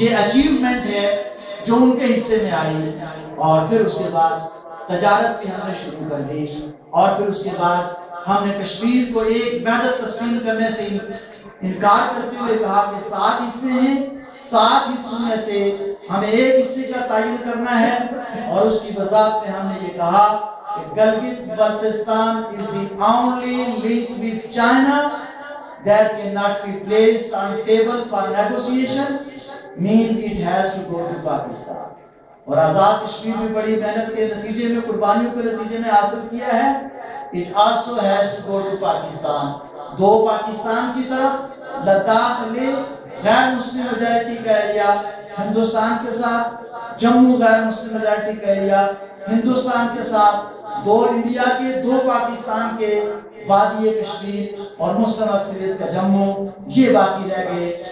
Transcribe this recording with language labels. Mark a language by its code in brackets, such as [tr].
[ur] یہ اچیومنٹ ہے جو ان کے حصے میں آئی. اور پھر اس کے بعد تجارت بھی ہم نے شروع کر دی، اور پھر اس کے بعد ہم نے کشمیر کو ایک وحدت تسلیم کرنے سے انکار کرتے ہوئے کہا کہ 7 حصے ہیں، 7 حصوں میں سے ہمیں ایک حصے کا تعین کرنا ہے. اور اس کی وضاحت میں ہم نے یہ کہا کہ [en] Gilgit Baltistan is the only link with China that cannot be placed on table for negotiation, means it has to go to Pakistan. [ur] اور آزاد کشمیر بھی بڑی محنت کے نتیجے میں، قربانیوں کے نتیجے میں حاصل کیا ہے. [en] It also has to go to Pakistan. [ur] 2 Pakistan کی طرف، لداخ لے غیر مسلم میجارٹی کا ایریا ہندوستان کے ساتھ، جموں غیر مسلم میجارٹی کا ایریا ہندوستان کے ساتھ، 2 انڈیا کے، 2 پاکستان کے، وادی کشمیر اور مسلم اکثریت کا جموں، یہ باقی رہ گئے.